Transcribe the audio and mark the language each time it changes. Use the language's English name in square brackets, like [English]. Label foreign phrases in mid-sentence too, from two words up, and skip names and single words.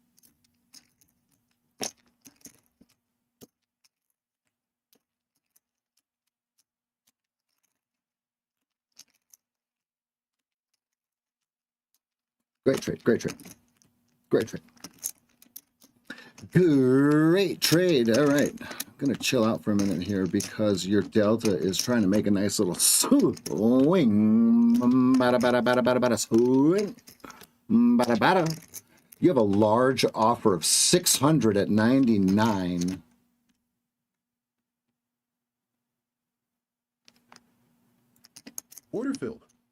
[English] Great trade, great trade, great trade. Great trade. All right. I'm going to chill out for a minute here because your delta is trying to make a nice little swing. Bada, bada, bada, bada, bada, swing. Bada, bada. You have a large offer of 600 at 99. Order filled.